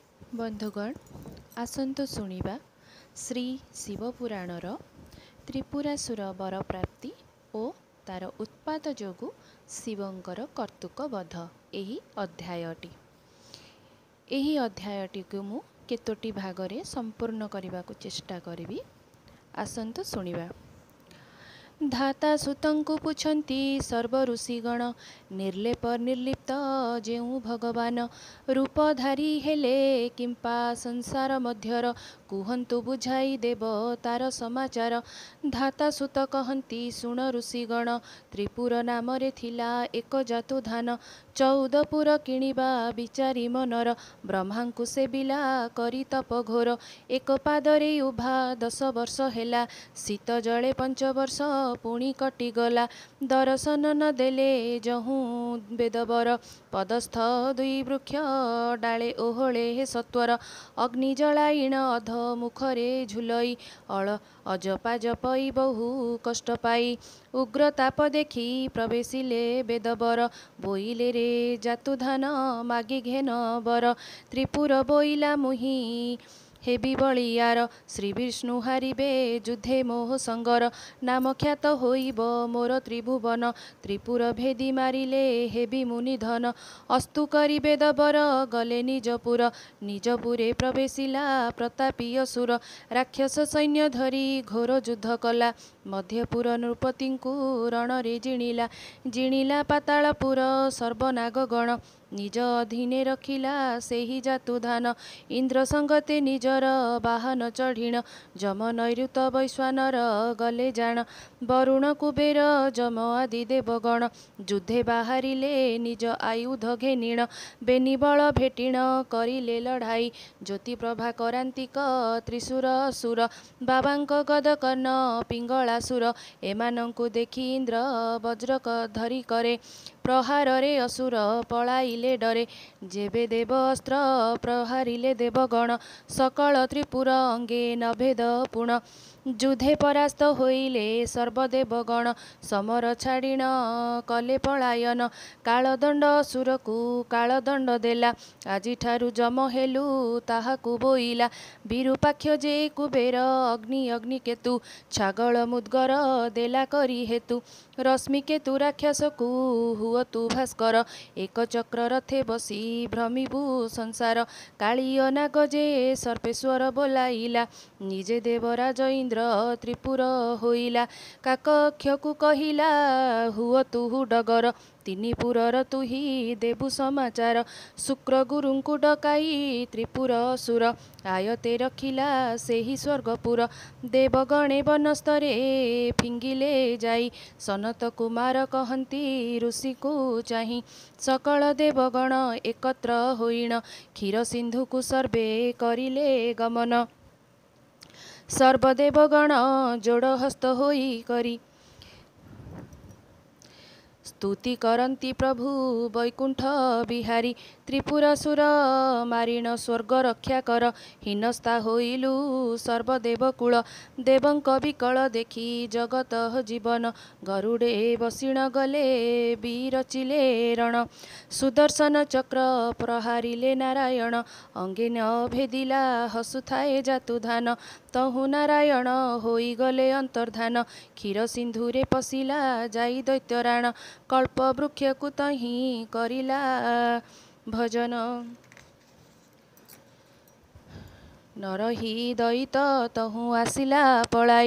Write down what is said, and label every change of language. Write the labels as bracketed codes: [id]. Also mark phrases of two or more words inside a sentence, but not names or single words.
[or] ବନ୍ଧୁଗଣ ଆସନ୍ତୁ ଶୁଣିବା ଶ୍ରୀ ଶିବପୁରାଣର ତ୍ରିପୁରାସୁର ବର ପ୍ରାପ୍ତି ଔର ତାର ଉତ୍ପାତ ଯୋଗୁ ଶିବଙ୍କର କର୍ତ୍ତୃକ ବଧ ଏହି ଅଧ୍ୟାୟଟି। ଏହି ଅଧ୍ୟାୟଟି କୋ ମୁ କେତୋଟି ଭାଗରେ ସମ୍ପୂର୍ଣ୍ଣ କରନେ କୋ ଚେଷ୍ଟା କରି। ଆସନ୍ତୁ ଶୁଣିବା। ଧାତା ସୁତଙ୍କୁ ପୁଛନ୍ତି ସର୍ବ ଋଷିଗଣ ନିର୍ଲେପ ନିର୍ଲିପ୍ତ ଯେଉଁ ଭଗବାନ ରୂପଧାରୀ ହେଲେ କିମ୍ପା ସଂସାର ମଧ୍ୟର କୁହନ୍ତୁ ବୁଝାଇ ଦେବ ତାର ସମାଚାର। ଧାତା ସୁତ କହନ୍ତି ଶୁଣ ଋଷିଗଣ ତ୍ରିପୁର ନାମରେ ଥିଲା ଏକ ଯାତୁଧାନ 14 ପୁର କିଣିବା ବିଚାରି ମନର ବ୍ରହ୍ମାଙ୍କୁ ସେବିଲା କରି ତପ ଘୋର। ଏକ ପାଦରେ ଉଭା 10 ବର୍ଷ ହେଲା ଶୀତ ଜଳେ 5 ବର୍ଷ ପୁଣି କଟିଗଲା। ଦର୍ଶନ ନ ଦେଲେ ଯହୁଁ ବେଦବର ପଦସ୍ଥ 2 ବୃକ୍ଷ ଡାଳେ ଓହଳେ ହେ ସତ୍ୱର। ଅଗ୍ନି ଜଳାଇଣ ଅଧ ମୁଖରେ ଝୁଲଇ ଅଳ ଅଜପା ଜପଇ ବହୁ କଷ୍ଟ ପାଇ। ଉଗ୍ରତାପ ଦେଖି ପ୍ରବେଶିଲେ ବେଦବର ବୋଇଲେ ରେ ଯାତୁଧାନ ମାଗି ଘେନ ବର। ତ୍ରିପୁର ବୋଇଲା ମୁହିଁ ହେବି ବଳିଆର ଶ୍ରୀ ବିଷ୍ଣୁ ହାରିବେ ଯୁଦ୍ଧେ ମୋହ ସଙ୍ଗର। ନାମ ଖ୍ୟାତ ହୋଇବ ମୋର ତ୍ରିଭୁବନ ତ୍ରିପୁର ଭେଦି ମାରିଲେ ହେବି ମୁନିଧନ। ଅସ୍ତୁ କରି ବେଦବର ଗଲେ ନିଜପୁର ନିଜପୁରେ ପ୍ରବେଶିଲା ପ୍ରତାପୀ ଅସୁର। ରାକ୍ଷସ ସୈନ୍ୟ ଧରି ଘୋର ଯୁଦ୍ଧ କଲା ମଧ୍ୟପୁର ନୃପତିଙ୍କୁ ରଣରେ ଜିଣିଲା। ଜିଣିଲା ପାତାଳପୁର ସର୍ବନାଗଗଣ ନିଜ ଅଧୀନେ ରଖିଲା ସେହି ଯାତୁଧାନ। ଇନ୍ଦ୍ର ସଙ୍ଗତେ ନିଜର ବାହନ ଚଢ଼ିଣ ଯମ ନୈଋତ ବୈଶ୍ୱାନର ଗଲେ ଯାନ। ବରୁଣ କୁବେର ଯମ ଆଦି ଦେବଗଣ ଯୁଦ୍ଧେ ବାହାରିଲେ ନିଜ ଆୟୁଧ ଘେନିଣ। ବେନିବଳ ଭେଟିଣ କରିଲେ ଲଢ଼ାଇ ଜ୍ୟୋତି ପ୍ରଭା କରାନ୍ତିକ ତ୍ରିଶୂର ଅସୁର। ବାବାଙ୍କ ଗଦ କର୍ଣ୍ଣ ପିଙ୍ଗଳାସୁର ଏମାନଙ୍କୁ ଦେଖି ଇନ୍ଦ୍ର ବଜ୍ର ଧରି କରେ ପ୍ରହାର ରେ ଅସୁର ପଳାଇଲେ ଡରେ। ଯେବେ ଦେବ ଅସ୍ତ୍ର ପ୍ରହାରିଲେ ଦେବଗଣ ସକଳ ତ୍ରିପୁର ଅଙ୍ଗେ ନଭେଦ ପୁଣ। ଯୁଦ୍ଧେ ପରାସ୍ତ ହୋଇଲେ ସର୍ବଦେବଗଣ ସମର ଛାଡ଼ିଣ କଲେ ପଳାୟନ। କାଳଦଣ୍ଡ ଅସୁରକୁ କାଳଦଣ୍ଡ ଦେଲା ଆଜି ଠାରୁ ଯମ ହେଲୁ ତାହାକୁ ବୋଇଲା। ବିରୂପାକ୍ଷ ଯେ କୁବେର ଅଗ୍ନି ଅଗ୍ନିକେତୁ ଛାଗଳ ମୁଦ୍ଗର ଦେଲା କରି ହେତୁ। ରଶ୍ମିକେତୁ ରାକ୍ଷସକୁ ହୁଅତୁ ଭାସ୍କର ଏକ ଚକ୍ର ରଥେ ବସି ଭ୍ରମିବୁ ସଂସାର। କାଳିୟ ନାଗ ଯେ ସର୍ପେଶ୍ୱର ବୋଲାଇଲା ନିଜେ ଦେବରାଜ ଇନ୍ଦ୍ର ତ୍ରିପୁର ହୋଇଲା। କାକକ୍ଷକୁ କହିଲା ହୁଅତୁ ଡଗର ତିନି ପୁରର ତୁହି ଦେବୁ ସମାଚାର। ଶୁକ୍ର ଗୁରୁଙ୍କୁ ଡକାଇ ତ୍ରିପୁର ଅସୁର ଆୟତେ ରଖିଲା ସେହି ସ୍ୱର୍ଗପୁର। ଦେବଗଣେ ବନସ୍ତରେ ଫିଙ୍ଗିଲେ ଯାଇ ସନତ କୁମାର କହନ୍ତି ଋଷିକୁ ଚାହିଁ। ସକଳ ଦେବଗଣ ଏକତ୍ର ହୋଇଣ କ୍ଷୀର ସିନ୍ଧୁକୁ ସର୍ବେ କରିଲେ ଗମନ। ସର୍ବଦେବଗଣ ଯୋଡ଼ ହସ୍ତ ହୋଇ କରି ସ୍ତୁତି କରନ୍ତି ପ୍ରଭୁ ବୈକୁଣ୍ଠ ବିହାରୀ। ତ୍ରିପୁରାସୁର ମାରିଣ ସ୍ୱର୍ଗ ରକ୍ଷା କର ହିନସ୍ତା ହୋଇଲୁ ସର୍ବଦେବକୁଳ। ଦେବଙ୍କ ବିକଳ ଦେଖି ଜଗତ ଜୀବନ ଗରୁଡ଼େ ବସିଣ ଗଲେ ବିରଚିଲେ ରଣ। ସୁଦର୍ଶନ ଚକ୍ର ପ୍ରହାରିଲେ ନାରାୟଣ ଅଙ୍ଗେ ନ ଭେଦିଲା ହସୁଥାଏ ଯାତୁଧାନ। ତହୁଁ ନାରାୟଣ ହୋଇ ଗଲେ ଅନ୍ତର୍ଧାନ କ୍ଷୀର ସିନ୍ଧୁରେ ପଶିଲା ଯାଇ ଦୈତ୍ୟରାଣ। କଳ୍ପ ବୃକ୍ଷକୁ ତହିଁ କରିଲା ଭଜନ ନରହି ଦୈତ ତହୁଁ ଆସିଲା ପଳାଇ।